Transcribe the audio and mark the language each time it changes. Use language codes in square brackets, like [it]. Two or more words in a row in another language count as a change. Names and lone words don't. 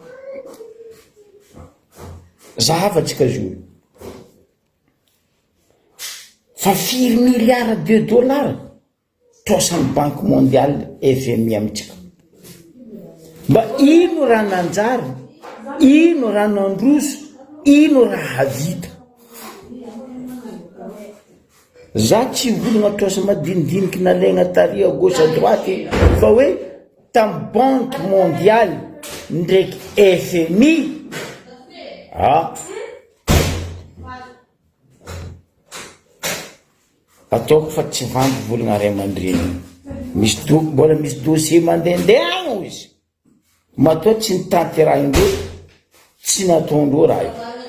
[mg] Zahavantsika zio fa 4 [fr] milliards de dollars [mg] tosan'ny [fr] banque mondiale [mg] FMI amitsika. Mba ino raha nanjary, ino raha nandroso, ino raha vita. Za tsy volagna tosa madinidiniky nalaigna taria [fr] gauche à droite [mg] fa hoe tamin'ny [fr] banque mondiale [mg] ndraiky FMI ataoko fa tsy vandy volagna ray aman-dreny. Mbola misy dossier mandehandeha agny izy matoa tsy nitanty raha indreo tsy nataondreo raha io.